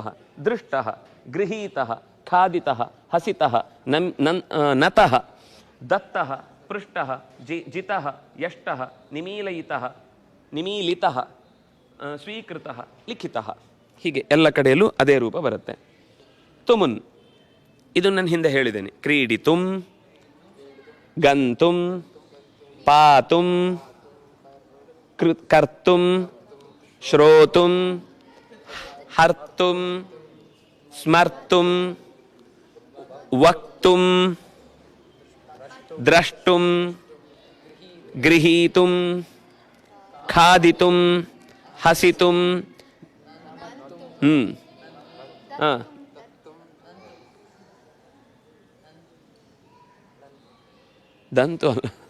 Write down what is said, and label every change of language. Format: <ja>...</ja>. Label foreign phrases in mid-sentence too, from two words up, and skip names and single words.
<sa>ದೃಷ್ಟಃ, ಗೃಹೀತಃ, ಖಾದಿತಃ, ಹಸಿತಃ, ನತಃ, ದತ್ತಃ, ಪೃಷ್ಟಃ, ಜಿತಃ, ಯಷ್ಟಃ, ನಿಮೀಲಯಿತಃ, ನಿಮೀಲಿತಃ, ಸ್ವೀಕೃತಃ, ಲಿಖಿತಃ.</sa> <kn>ಹೀಗೆ ಎಲ್ಲ ಕಡೆಯಲ್ಲೂ ಅದೇ ರೂಪ ಬರುತ್ತೆ. ತುಮುನ್, ಇದು ನಾನು ಹಿಂದೆ ಹೇಳಿದ್ದೇನೆ.</kn> <sa>ಕ್ರೀಡಿತುಂ, ಗಂತುಂ, ಪಾತುಂ, ಕರ್ತುಂ, ಶ್ರೋತುಂ, ಹರ್ತುಂ, ಸ್ಮರ್ತುಂ, ವಕ್ತುಂ, ದ್ರಷ್ಟುಂ, ಗೃಹೀತುಂ, ಖಾದಿತುಂ, ಹಸಿತುಂ,</sa> <kn>ದಂತು ಅಲ್ಲ,</kn>